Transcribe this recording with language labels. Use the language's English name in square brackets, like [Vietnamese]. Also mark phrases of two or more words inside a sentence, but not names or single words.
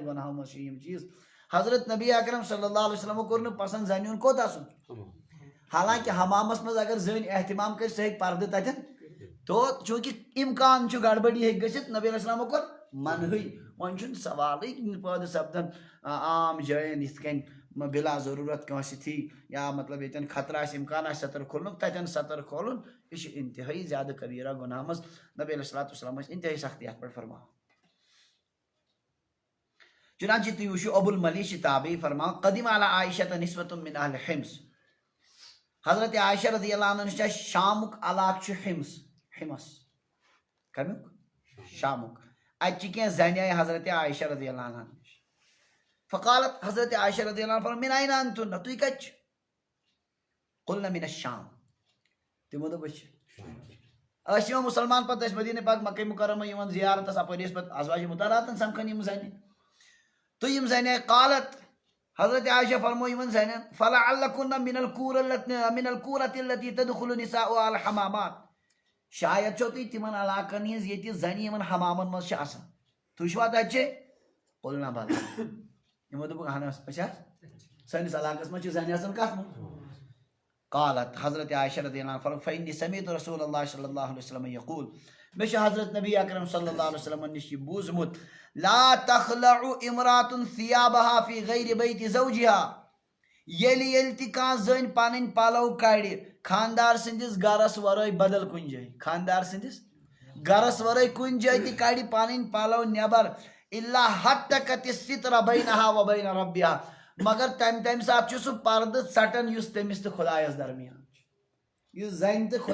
[Kashmiri] گناہو منٛز چھِ یِم چیٖز حضرت نبی اکرم [Arabic] صلی اللہ علیہ وسلم [Kashmiri] کوٚر نہٕ پسند زنہِ ہُنٛد کوٚت اژُن حالانکہ حمامس منٛز اگر زٔنۍ احتمام کر سۄ ہیٚکہِ پردٕ تتٮ۪ن تو چوٗنٛکہِ امکان چھُ گڑبڑی ہیٚکہِ گٔژھِتھ نبی علیہ السلامو کوٚر منہٕے وۄنۍ چھُنہٕ سوالٕے پٲدٕ سپدان عام جایَن یِتھ کٔنۍ بلا ضروٗرت کٲنٛسہِ تھی یا مطلب ییٚتٮ۪ن خطرٕ آسہِ امکان آسہِ ستر کھولنُک تتٮ۪ن ستر کھولُن یہِ چھُ انتہٲئی زیادٕ کبیرہ گناہ منٛز نبی [Arabic] علیہ الصلوۃ والسلام [Kashmiri] ٲسۍ انتہٲئی سختی اتھ پٮ۪ٹھ فرماوان چنانچہ تُہۍ وٕچھِو ابو الملی چھِ تابعی فرماوان [Arabic] قدیم علی عائشہ نسوۃ من اہل حمص [Kashmiri] حضرت عائشہ [Arabic] رضی اللہ عنہ [Kashmiri] نش شامُک علاقہٕ چھُ حمص کمیُک شامُک اتہِ چھِ کینٛہہ زنہِ آیہِ حضرت عائشہ [Arabic] رضی اللہ عنہ [Kashmiri] نش فقالت حضرت عائشہ رضی اللہ عنہ فرماوان [Arabic] من این انتن [Kashmiri] تُہۍ کتہِ چھِ [Arabic] قلنا من الشام [Kashmiri] تِمو دوٚپ أسۍ چھِ ٲسۍ یِوان مُسلمان پتہٕ ٲسۍ مدیٖنہ پاک مکہ مکرمہ یِوان زیارتس اپٲرۍ ٲسۍ پتہٕ ازواج مطہراتن سمکھان یِم زنہِ تو یم زنہِ قالت حضرت عائشہ فرمو یمن زنٮ۪ن [Arabic] فلعلکن من الکورۃ التي تدخل نساؤها الحمامات [Kashmiri] شاید چھو تُہۍ تِمن علاقن ہٕنٛز ییٚتہِ زنہِ یِمن حمامن منٛز چھِ آسان تُہۍ چھِوا تتہِ [Arabic] قلنا بلى [Kashmiri] یِمو دوٚپُکھ اہن حظ أسۍ حظ سٲنِس علاقس منٛز چھِ زنہِ آسان کتھ منٛز قالت حضرت عائشہ [Arabic] رضی اللہ عنہ [Kashmiri] فرمو فإني [Arabic] سمعت رسول اللہ صلی اللہ علیہ وسلم یقول [Kashmiri] مےٚ چھُ حضرت نبی اکرم [Arabic] صلی اللہ علیہ وسلم [Kashmiri] نش یہِ بوٗزمُت [Arabic] لا تخلع امرات ثيابها في غير بيت زوجها [Kashmiri] ییٚلہِ تہِ کانٛہہ زٔنۍ پنٕنۍ پلو کڑِ خاندار سٕنٛدِس گرس ورٲے بدل کُنہِ جایہِ خاندار سٕنٛدِس گرس ورٲے کُنہِ جایہِ تہِ کڑِ پنٕنۍ پلو نٮ۪بر [Arabic] الا ہتکت الستر بینها وبین ربها [Kashmiri] مگر تمہِ ساتہٕ چھُ سُہ پردٕ ژٹان یُس تٔمِس تہٕ خۄدایس درمیان چھُ یُس زنہِ تہٕ